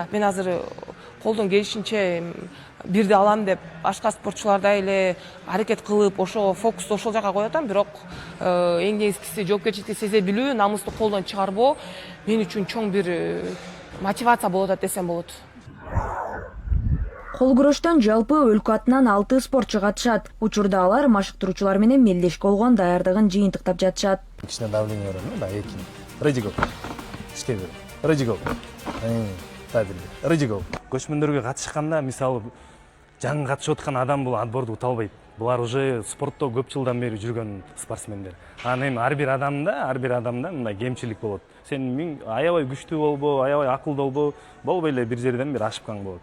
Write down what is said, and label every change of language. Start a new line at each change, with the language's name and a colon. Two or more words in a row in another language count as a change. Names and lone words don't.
Kyrgyz: Мен азыр колдон келишинче бирди алам деп башка спортчулардай эле аракет кылып, ошо фокусту ошол жака коюп атам, бирок эң негизгиси жоопкерчиликти сезе билүү, намысты колдон чыгарбоо мен үчүн чоң бир мотивация болуп атат десем болот. Кол күрөштөн жалпы өлкө атынан 6 спортчу катышат. Учурда алар машыктыруучулар менен мелдешке болгон даярдыгын жыйынтыктап жатышат. Кичине давление бар, да, эки.
English: Ready go.
Kyrgyz: Иштей бер.
English: Ready go. Ready go.
Kyrgyz: Көчмөндөргө катышканда, мисалы, жаңы катышып аткан адам бул отборду ута албайт. Булар уже спортто көп жылдан бери жүргөн спортсмендер. Анан эми ар бир адамда мындай кемчилик болот. Сен аябай күчтүү болбо, аябай акылдуу болбо, болбой эле бир жерден бир ашып болот.